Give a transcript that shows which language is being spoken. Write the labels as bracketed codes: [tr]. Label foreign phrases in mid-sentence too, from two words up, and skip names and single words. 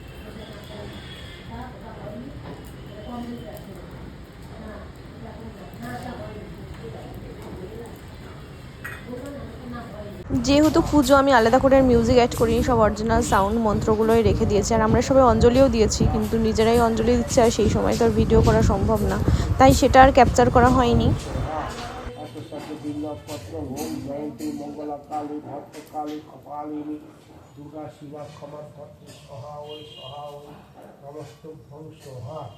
[bn] যেহেতু পুজো, আমি আলাদা করে [en] music add [bn] করিনি, সব [en] original sound [bn] মন্ত্রগুলোই রেখে দিয়েছি। আর আমরা সবাই অঞ্জলিও দিয়েছি, কিন্তু নিজেরাই অঞ্জলি দিচ্ছে, আর সেই সময় তো আর ভিডিও করা সম্ভব না, তাই সেটা আর ক্যাপচার করা হয়নি। [sa] पत्र ओम जयंती मंगला काली भक्त काली कपालिनी दुर्गा शिवा खमर भक्त स्वाहा नमस्तुभ्यं स्वाहा।